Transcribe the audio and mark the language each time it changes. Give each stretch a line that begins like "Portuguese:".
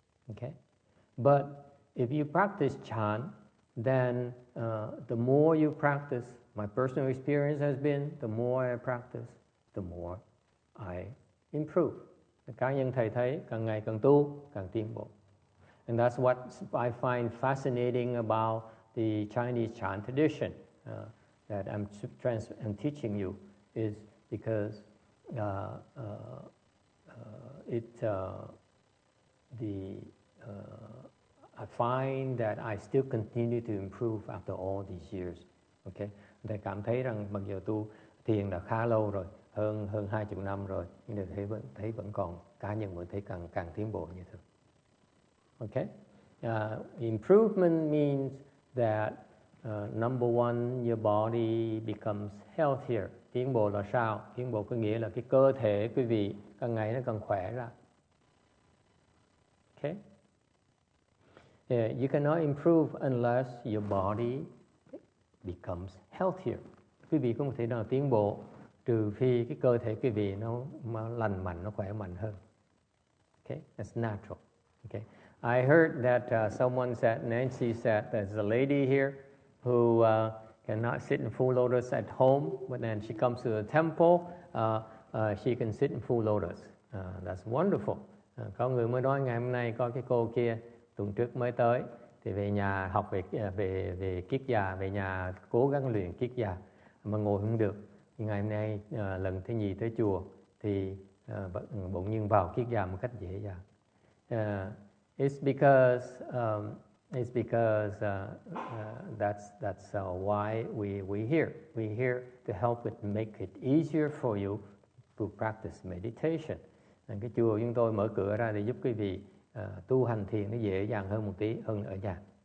English: Okay, but if you practice chant, then the more you practice, my personal experience has been, the more I practice, the more I improve.
Vietnamese: Cá nhân thầy thấy càng ngày càng tu, càng tiến bộ.
English: And that's what I find fascinating about the Chinese chant tradition that I'm teaching you, is because I find that I still continue to improve after all these years.
Vietnamese: Okay, thầy cảm thấy rằng mặc dù tu thiền đã khá lâu rồi, hơn 20 năm rồi, nhưng thấy vẫn còn cá nhân vẫn thấy càng tiến bộ như thường.
English: Okay, improvement means that number one, your body becomes healthier.
Vietnamese: Tiến bộ là sao? Tiến bộ có nghĩa là cái cơ thể quý vị càng ngày nó càng khỏe ra.
English: Okay. You cannot improve unless your body becomes healthier.
Vietnamese: Quý vị không thể nào tiến bộ trừ phi cái cơ thể quý vị nó lành mạnh, nó khỏe mạnh hơn.
English: Okay, that's natural. Okay, I heard that someone said, Nancy said, there's a lady here who cannot sit in full lotus at home, but then she comes to the temple, she can sit in full lotus. That's wonderful.
Vietnamese: Có người mới nói ngày hôm nay có cái cô kia tuần trước mới tới, thì về nhà học về kiết già, về nhà cố gắng luyện kiết già mà ngồi không được. Ngày hôm nay lần thứ nhì tới chùa thì bỗng nhiên vào kiết già một cách dễ dàng.
English: It's because that's why we here. We're here to help it make it easier for you to practice meditation.
Vietnamese: Cái chùa chúng tôi mở cửa ra để giúp quý vị tu hành thiền nó dễ dàng hơn một tí hơn ở nhà.